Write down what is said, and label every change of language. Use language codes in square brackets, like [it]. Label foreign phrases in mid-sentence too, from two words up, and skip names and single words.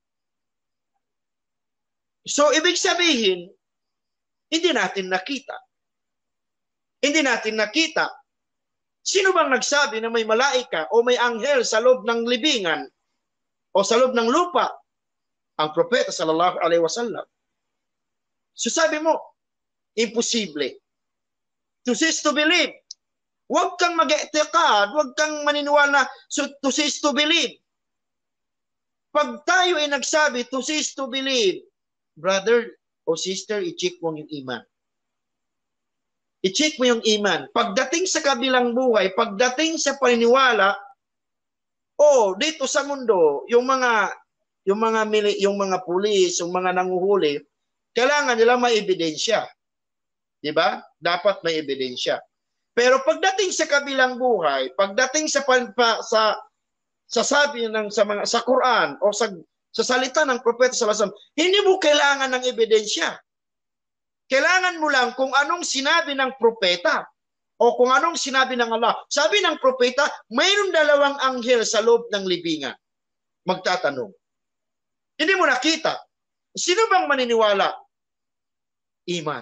[tl] So, ibig sabihin, hindi natin nakita. Hindi natin nakita. Sino bang nagsabi na may malaika o may anghel sa loob ng libingan o sa loob ng lupa? Ang propeta [ar] صلى الله عليه وسلم. [tl] So sabi mo, imposible. [en] To cease to believe. [tl] Huwag kang mag-i'tiqad, huwag kang maniniwala [en] to cease to believe. [tl] Pag tayo ay nagsabi [en] to cease to believe, [tl] brother o sister, i-check mo yung iman. I-check mo yung iman. Pagdating sa kabilang buhay, pagdating sa paniniwala, dito sa mundo, yung mga pulis, yung mga nanguhuli, kailangan nila may ebidensya. 'Di ba? Dapat may ebidensya. Pero pagdating sa kabilang buhay, pagdating sa sabi sa Quran o sa salita ng propeta [ar] صلى الله عليه وسلم, [tl] hindi mo kailangan ng ebidensya. Kailangan mo lang kung anong sinabi ng propeta o kung anong sinabi ng Allah. Sabi ng propeta, mayroon dalawang anghel sa loob ng libingan. Magtatanong. Hindi mo nakita. Sino bang maniniwala? Iman.